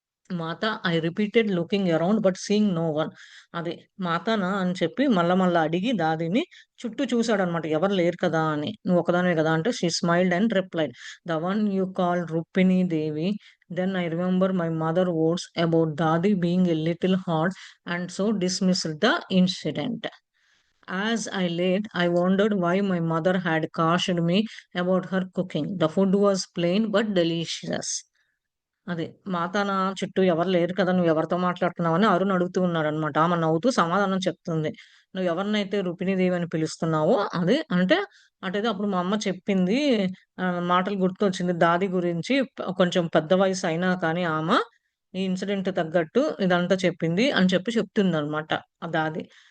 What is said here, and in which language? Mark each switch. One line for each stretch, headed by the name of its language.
English: మాత I repeated looking around but seeing no one.
Telugu: అది మాతానా అని చెప్పి మళ్ళా అడిగి దాదిని చుట్టూ చూశాడనమాట, ఎవరు లేరు కదా అని. నువ్వు ఒకదానివే కదా అంటే
English: She smiled and replied, the one you call Rukmini Devi. Then I remember my mother words about Dadi being a little hard and so dismissed the incident. As I lay, I wondered why my mother had cautioned me about her cooking. The food was plain but delicious.
Telugu: అది మాతానా చుట్టూ ఎవరు లేరు కదా, నువ్వు ఎవరితో మాట్లాడుతున్నావని అరుణ్ అడుగుతూ ఉన్నాడనమాట. ఆమె నవ్వుతూ సమాధానం చెప్తుంది. నువ్వు ఎవరినైతే రుక్మిణీదేవి అని పిలుస్తున్నావో అది అంటే, అటైతే అప్పుడు మా అమ్మ చెప్పింది, మాటలు గుర్తొచ్చింది దాది గురించి. కొంచెం పెద్ద వయసు అయినా కానీ ఆమె ఈ ఇన్సిడెంట్ తగ్గట్టు ఇదంతా చెప్పింది అని చెప్పి చెప్తుందనమాట ఆ దాది.